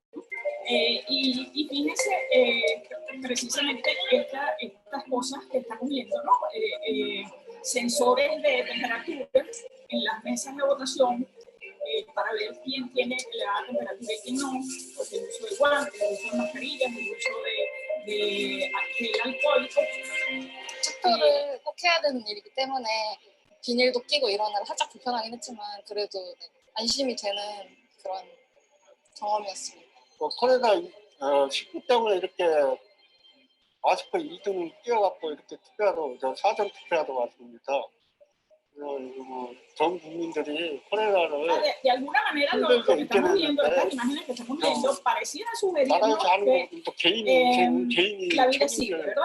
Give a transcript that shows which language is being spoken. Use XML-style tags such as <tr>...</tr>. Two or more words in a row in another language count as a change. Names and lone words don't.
<es>Y fíjense, precisamente estas cosas que estamos viendo, ¿no? Sensores de temperatura en las mesas de votación para ver quién tiene la temperatura y quién no, pues el uso de guantes, el uso de mascarillas, el uso de gel alcohólico.</es> <ko>투표를 꼭 해야 되는 일이기 때문에 비닐도 끼고 이러느라 살짝 불편하긴 했지만 그래도 안심이 되는 그런 경험이었습니다. 코로나19 때문에 이렇게 마스크 2등을 끼워갖고 이렇게 투표하러, 사전 투표하러 왔습니다. 전 국민들이 코로나를</ko> <es>de alguna manera lo que estamos viendo, estas imágenes que estamos viendo, pareciera sugerirnos que la vida sigue, ¿verdad?</es>